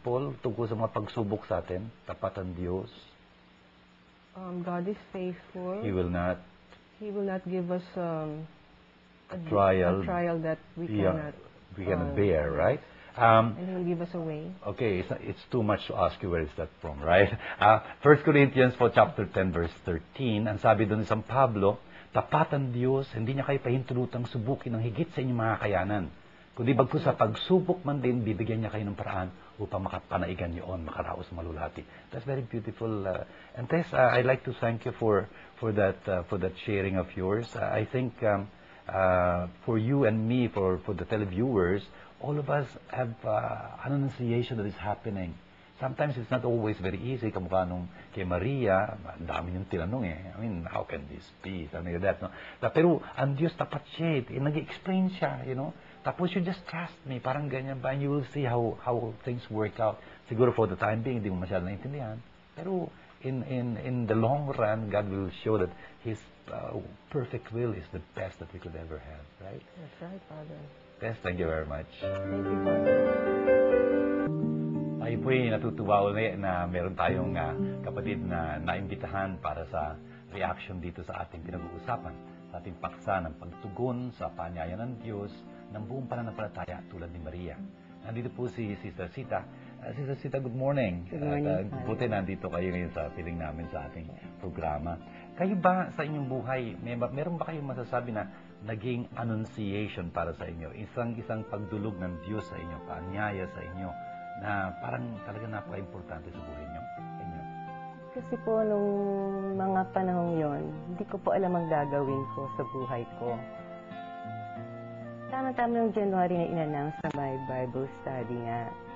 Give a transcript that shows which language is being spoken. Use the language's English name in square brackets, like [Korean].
[Filipino] Paul tungkol sa mga pagsubok sa atin? Tapat ang Diyos. [English] God is faithful. He will not give us a trial that we cannot bear, right? And He will give us a way. Okay, it's too much to ask you where is that from, right? 1 Corinthians chapter 10, verse 13, [Filipino] ang sabi doon ni San Pablo, tapat ang Diyos, hindi niya kayo pahintulutang subukin ng higit sa inyong mga kayanan. Kundi bagkus sa pagsubok man din, bibigyan niya kayo ng paraan upang makapanaigan niyoon, makaraos malulati. [English] That's very beautiful. And Tess, I'd like to thank you for that sharing of yours. I think for you and me, for the televiewers, all of us have an annunciation that is happening. Sometimes it's not always very easy. [Filipino] Kamukha nung kay Maria, ang dami yung tinanong eh. [English] I mean, how can this be? Something like that, no? [Filipino] Pero ang Diyos tapat siya eh. Nag-explain siya, [English] you know. [Filipino] Tapos [English] you just trust me, [Filipino] parang ganyan ba? [English] And you will see how things work out. [Filipino] Siguro [English] for the time being, [Filipino] hindi mo masyadong naintindihan. Pero [English] in the long run, God will show that His perfect will is the best that we could ever have, right? That's right, Father. Tess, thank you very much. Thank you, Father. [Filipino] Ay po'y natutuwa ulit na meron tayong kapatid na naimbitahan para sa reaction dito sa ating pinag-uusapan, sa ating paksa ng pagtugon sa panyaya ng Diyos ng buong pananampalataya tulad ni Maria. Nandito po si Sister Sita. [English] Sister Sita, good morning. Good morning. [Filipino] Buti nandito kayo ngayon sa piling namin sa ating programa. Kayo ba sa inyong buhay, meron ba kayong masasabi na naging annunciation para sa inyo? Isang pagdulog ng Diyos sa inyo, paanyaya sa inyo, na parang talaga napaka-importante sa buhay niyo? Kasi po, nung mga panahong yon, hindi ko po alam ang gagawin ko sa buhay ko. Tama-tama noong January na in-announce na may Bible study nga.